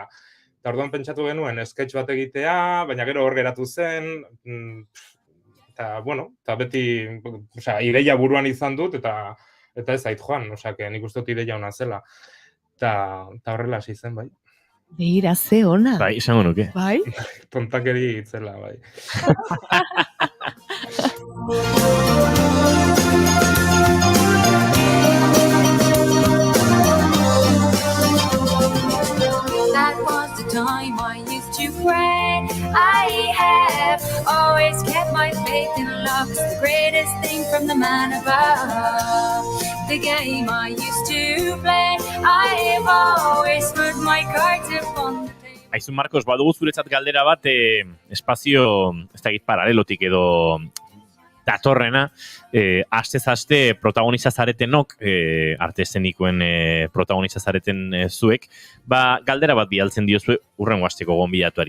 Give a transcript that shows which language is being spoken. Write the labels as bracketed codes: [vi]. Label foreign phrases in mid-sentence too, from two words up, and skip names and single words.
[eu] Eta orduan pentsatu genuen, sketch bat egitea, baina gero hor geratu zen, eta beti, ideia buruan izan dut, eta ez zait joan, nik uste dut ideia ona zela. Eta horrela hasi zen, bai. Begira, ze ona. Bai, izango nuke. Bai? Tontakeri itzela, bai. [en] That was the time I used to pray. I have always kept my faith in love. It's the greatest thing from the man above. The game I used to play. I have always put my cards upon the table. [eu] Aizun Marcos, badugu zuretzat galdera bat espazio, ez dakit paralelotik edo datorrena, astez aste protagonista zaretenok, arte eszenikoen protagonista zareten zuek, galdera bat bialtzen diozue urrengo asteko gonbidatuari.